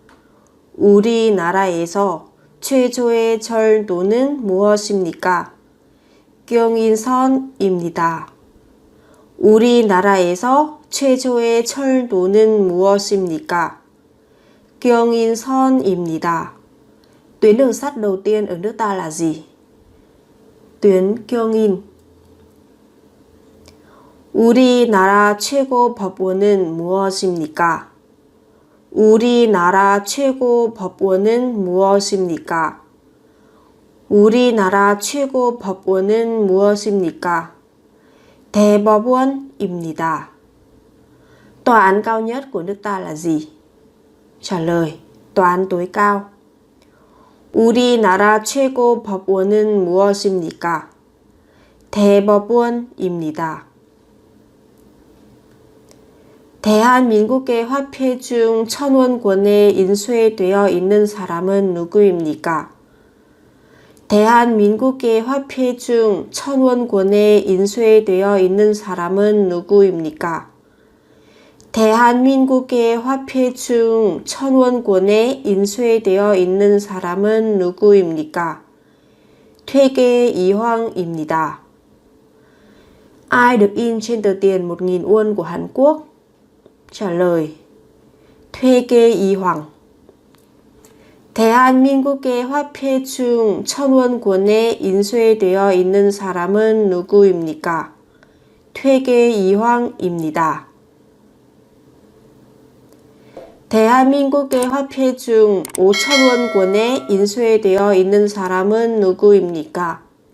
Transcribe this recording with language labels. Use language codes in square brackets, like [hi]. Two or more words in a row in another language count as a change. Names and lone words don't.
[ko] 우리나라에서 최초의 철도는 무엇입니까? 경인선입니다. 우리나라에서 최초의 철도는 무엇입니까? 경인선입니다. [vi] Tuyến đường sắt đầu tiên ở nước ta là gì? Tuyến Gyeongin. [ko] 우리나라 최고 법원은 무엇입니까? 우리나라 최고 법원은 무엇입니까? 우리나라 최고 법원은 무엇입니까? 대법원입니다. [vi] Tòa án cao nhất của nước ta là gì? Trả lời: Tòa án tối cao. [ko] 우리나라 최고 법원은 무엇입니까? 대법원입니다. 대한민국의 화폐 중 1,000원권에 인쇄되어 있는 사람은 누구입니까? 대한민국의 화폐 중 1,000원권에 인쇄되어 있는 사람은 누구입니까? 대한민국의 화폐 중 1,000원권에 인쇄되어 있는 사람은 누구입니까? 퇴계 이황입니다. [vi] Ai được in trên tờ tiền 1.000 won của Hàn Quốc? Trả lời: Thuê kê y hoàng. [ko] 대한민국의 화폐 중 1,000원권에 인쇄되어 있는 사람은 누구입니까? 퇴계 이황입니다. 대한민국의 화폐 중 5,000원권에 인쇄되어 있는 사람은 누구입니까?